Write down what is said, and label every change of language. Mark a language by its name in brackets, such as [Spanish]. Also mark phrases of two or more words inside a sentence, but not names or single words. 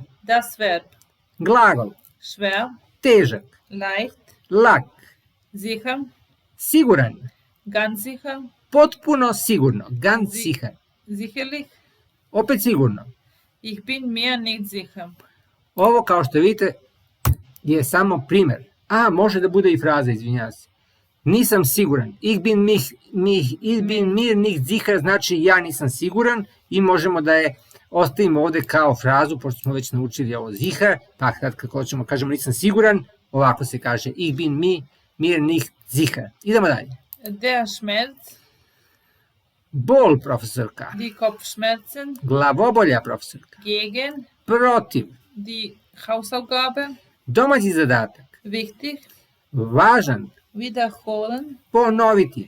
[German] das Verb, [Serbian] Glagol. [German] schwer, [Serbian] Težak. [German] leicht, [Serbian] Lak. [German] sicher, [Serbian] Siguran. [German] ganz sicher, [Serbian] Potpuno sigurno. [German] Ganz sicher. sicherlich, [Serbian] Opet sigurno. [German] ich bin mir nicht sicher. [Serbian] Ovo, kao što vidite, je samo primer. Može da bude i fraza, izvinjavam se. Nisam siguran. [German] Ich bin mir nicht sicher, [Serbian] znači ja nisam siguran i možemo da je ostavimo ovde kao frazu, pošto smo već naučili ovo sicher, pa kad hoćemo kažemo nisam siguran, ovako se kaže [German] ich bin mir nicht sicher. [Serbian] Idemo dalje. [German] Der Schmerz, [Serbian] Bol, profesorka. [German] die Kopfschmerzen, [Serbian] Glavobolja, profesorka. [German] gegen, [Serbian] Protiv. [German] die Hausaufgabe, [Serbian] Domaći zadatak. [German] wichtig, [Serbian] Važan. [German] wiederholen, [Serbian] Ponoviti.